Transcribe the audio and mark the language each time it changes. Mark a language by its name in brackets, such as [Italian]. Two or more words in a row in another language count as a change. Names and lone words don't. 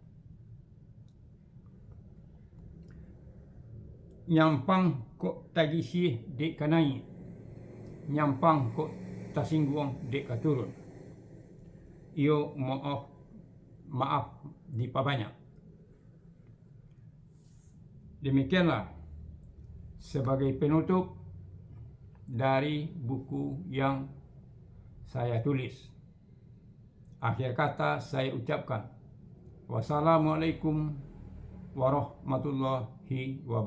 [Minangkabau] Nyampang kok tagisi dek kanai, nyampang kok tasingguang dek katurun. Iyo maaf di pabanyak. [Indonesian] Demikianlah sebagai penutup dari buku yang saya tulis. Akhir kata saya ucapkan, [Arabic] والسلام عليكم ورحمة الله وبركاته.